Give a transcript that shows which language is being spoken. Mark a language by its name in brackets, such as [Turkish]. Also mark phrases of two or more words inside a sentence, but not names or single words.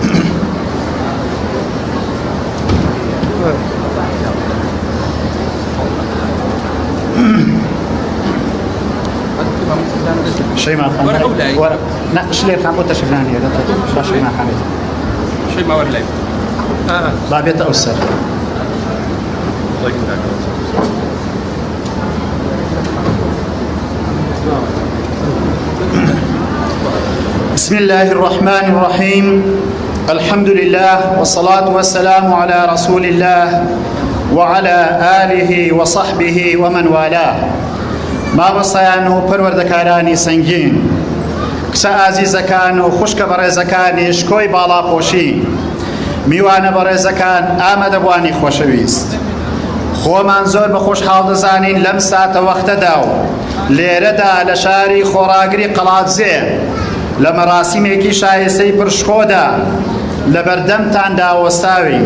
[Central Kurdish] شەیما خان وەرە نە شلێر خان بۆ تەشریف نانێ باشەی ماخانێت شەیما وەرە لای با بێتە ئەو سەر. [Arabic] بسم الله الرحمن الرحيم. الحمد لله والصلاة والسلام على رسول الله وعلى آله وصحبه ومن والاه. [Central Kurdish] ما بصيان و پەروەردەکارانی سەنگین، کچە ئازیزەکان و خوشکە بەڕێزەکانی شکۆی باڵاپۆشی، میوانە بەڕێزەکان، ئامادەبوانی خۆشەویست، خۆمان زۆر بە خۆشحاڵ دەزانین لەم ساتە وەختەدا و لێرەدا لە شاری خۆڕاگری قەڵاتزێ لە مەراسیمێکی شایستەی پرشکۆدا لە بەردەمتان داوەستاوین.